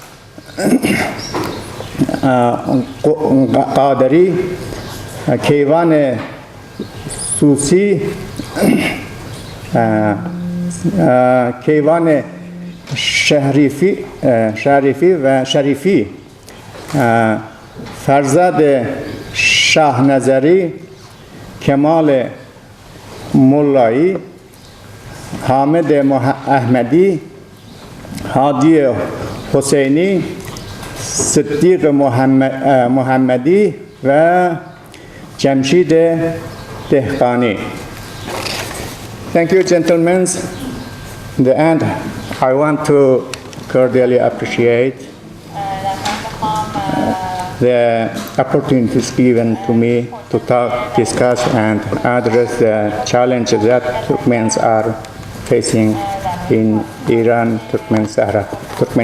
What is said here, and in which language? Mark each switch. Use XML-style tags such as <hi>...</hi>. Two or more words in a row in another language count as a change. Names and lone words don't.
<fa>Qadari, Keyvan Susi, Keyvan Sharifi و شریفی، فرزاد شاهنظری، کمال مولایی، حامد احمدی، هادی حسینی، صدیق محمدی و جمشید دهقانی.</fa> <en>Thank you, gentlemen. In the end, I want to cordially appreciate the opportunities given to me to talk, discuss, and address the challenges that Turkmens are facing in Iran, Turkmenistan.</en>